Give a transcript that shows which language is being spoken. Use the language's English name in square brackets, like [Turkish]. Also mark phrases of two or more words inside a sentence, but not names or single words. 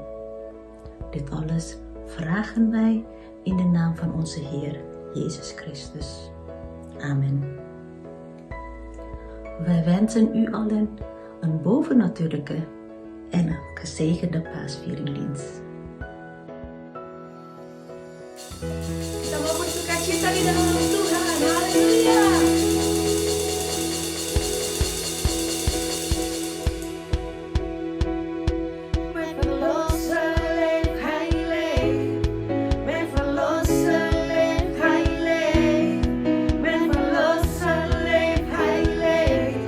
[Dutch] Dit alles vragen wij in de naam van onze Heer Jezus Christus. Amen. Wij wensen u allen een bovennatuurlijke en gezegende paasvieringdienst. [Indonesian] Kita mau bersukacita di dalam Tuhan. Haleluya. [Dutch] Men verlosser leeft, hij leeft. Men verlosser leeft, hij leeft. Men verlosser leeft, hij leeft.